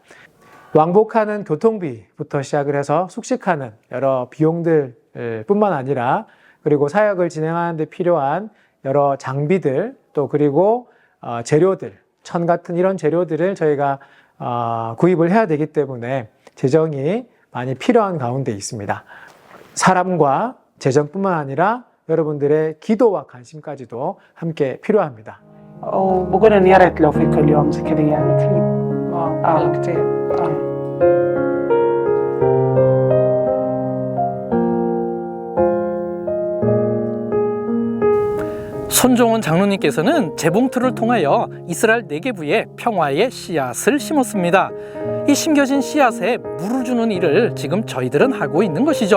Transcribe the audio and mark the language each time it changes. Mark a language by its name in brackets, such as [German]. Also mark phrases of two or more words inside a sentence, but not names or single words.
[Korean] 왕복하는 교통비부터 시작을 해서 숙식하는 여러 비용들 뿐만 아니라, 그리고 사역을 진행하는 데 필요한 여러 장비들, 또 그리고 재료들, 천 같은 이런 재료들을 저희가 구입을 해야 되기 때문에 재정이 많이 필요한 가운데 있습니다. 사람과 재정뿐만 아니라 여러분들의 기도와 관심까지도 함께 필요합니다. [Arabic] وبقول يا ريت لو في كل يوم زي كذا يعني في حلو كتير. [Korean] 손종원 장로님께서는 재봉틀을 통하여 이스라엘 네게부에 평화의 씨앗을 심었습니다. 이 심겨진 씨앗에 물을 주는 일을 지금 저희들은 하고 있는 것이죠.